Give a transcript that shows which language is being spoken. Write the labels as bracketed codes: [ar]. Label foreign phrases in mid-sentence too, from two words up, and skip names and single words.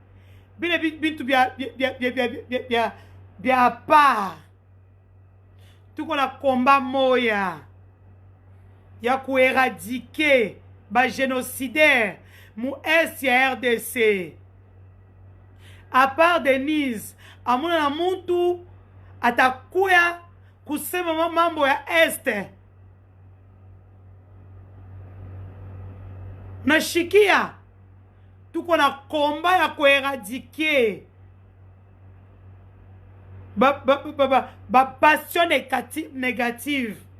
[sw] Bile bintu bia pa. Tuko na komba moya. Ya kueradike ba génocidaire mu est ya RDC. [fr] À part [sw] Denise, amuna na muntu atakuya kusema mambo ya este. Nashikia tuko na komba ya kueradike ba [fr] passion négative.